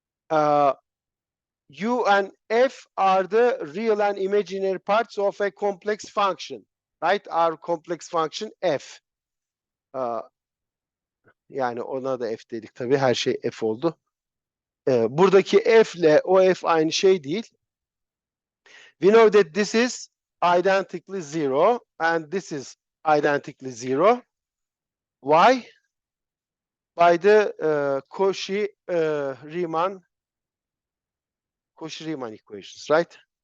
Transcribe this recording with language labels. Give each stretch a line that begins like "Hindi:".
English: U and F are the real and imaginary parts of a complex function, right? Our complex function F.
Turkish: Yani ona da F dedik tabii, her şey F oldu. Buradaki F ile o F aynı şey değil.
English: We know that this is identically zero and this is identically zero. Why? By the Cauchy-Riemann equations, right?